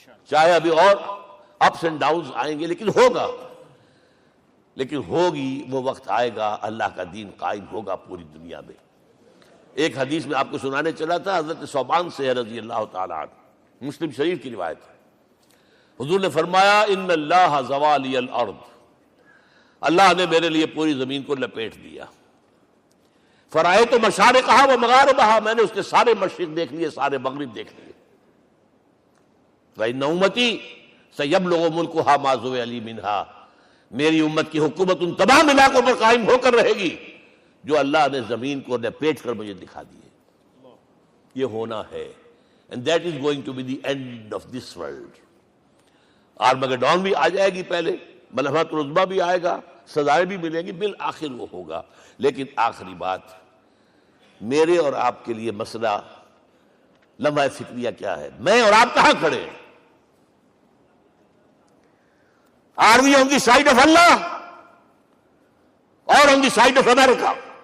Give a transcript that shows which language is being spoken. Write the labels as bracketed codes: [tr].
[ur] چاہے ابھی اور اپس اینڈ ڈاؤنز آئیں گے، لیکن ہوگا، لیکن ہوگی، وہ وقت آئے گا اللہ کا دین قائم ہوگا پوری دنیا میں۔ ایک حدیث میں آپ کو سنانے چلا تھا، حضرت ثوبان سے رضی اللہ تعالیٰ عنہ، مسلم شریف کی روایت ہے، حضور نے فرمایا [ar] ان اللہ زوالی الارض، [ur] اللہ نے میرے لیے پوری زمین کو لپیٹ دیا، [ar] فرائیت مشارقہا و مغاربہا، [ur] میں نے اس کے سارے مشرق دیکھ لیے، سارے مغرب دیکھ لیے، [ar] وَإِنَّ أُمَّتِي سَيَبْلُغُ مُلْكُهَا مَا زُوِئَ لِي مِنْهَا، [ur] میری امت کی حکومت ان تمام علاقوں پر قائم ہو کر رہے گی جو اللہ نے زمین کو لپیٹ کر مجھے دکھا دیے. یہ ہونا ہے. [en] And that is going to be the end of this world. [ur] Armageddon بھی آ جائے گی پہلے، ملحمۃ العظمیٰ بھی آئے گا، سزائیں بھی ملیں گی، بالآخر وہ ہوگا. لیکن آخری بات، میرے اور آپ کے لیے مسئلہ لمحہ فکریہ کیا ہے؟ میں اور آپ کہاں کھڑے ہیں؟ [en] Are we on the side of Allah or on the side of America?